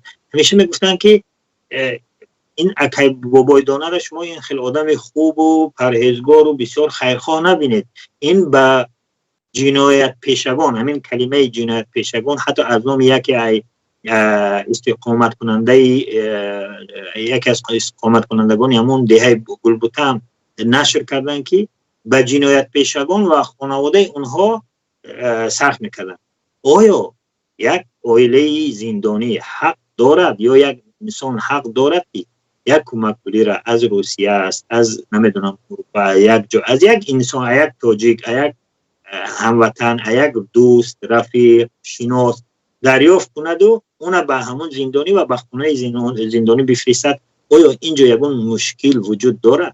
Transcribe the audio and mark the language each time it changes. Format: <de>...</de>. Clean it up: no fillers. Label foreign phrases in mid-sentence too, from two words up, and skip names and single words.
<tg>ҳамеша мегуфтанд ки ин акай бобои донара шумо ин хеле одами хубу парҳезгору бисёр хайрхоҳ набинед, ин ба ҷиноятпешагон, ҳамин калимаи ҷиноятпешагон ҳатто аз номи яке истиқоматкунандаи яке аз истиқоматкунандагони ҳамон деҳаи Гулбута нашр карданд ки ба ҷиноятпешагон ва хонаводаи онҳо сарф мекарданд. оё як оилаи зиндонӣ ҳақ дорад ё як инсон ҳақ дорад ки</tg> <fa>یک کمک پولی را از روسیه است، از نمیدونم اروپا، یک جا از یک انسان، یک تاجیک، یک هموطن، یک دوست، رفیق، شناس دریافت کند و اون به همون زندانی و به خونه زندانی بفرستد، آیا اینجا یگون مشکل وجود دارد؟</fa>